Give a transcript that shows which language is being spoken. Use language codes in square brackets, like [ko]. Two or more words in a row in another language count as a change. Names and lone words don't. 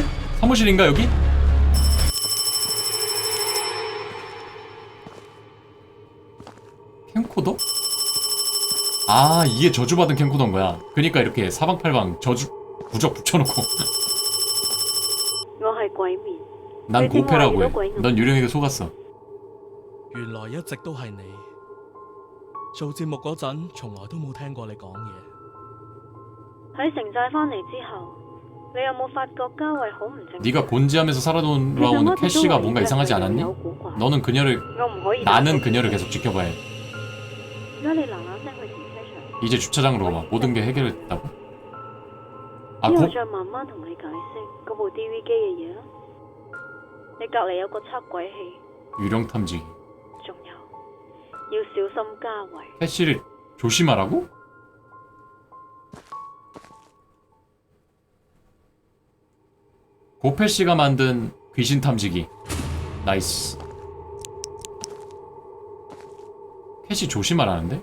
[ko] 사무실인가 여기? 캠코더? 이게 저주받은 캠코더인 거야. 그니까 이렇게 사방팔방 저주 부적 붙여놓고. [yue] 我係鬼面， [ko] 난 고패라고 해. 넌 유령에게 속았어. [yue] 原來一直都係你。做節目嗰陣，從來都冇聽過你講嘢。喺城寨翻嚟之後，你有冇發覺嘉慧好唔正？ [ko] 네가 곤지암에서 살아돌아오는 캐시가 뭔가 이상하지 않았니? 너는 그녀를 나는 그녀를 계속 지켜봐야 해. [yue] 而家你嗱嗱聲去停車場， [ko] 이제 주차장으로 와. 모든 게 해결됐다고? 아, [yue] 之後 고... 再慢慢同你解釋嗰部 DV 機嘅嘢啦。你隔離有個測鬼器， [ko] 유령 탐지기. [yue] 仲有要小心嘉慧。 [ko] 캐시를 조심하라고? 고패 씨가 만든 귀신 탐지기. 나이스. 캐시 조심하라는데?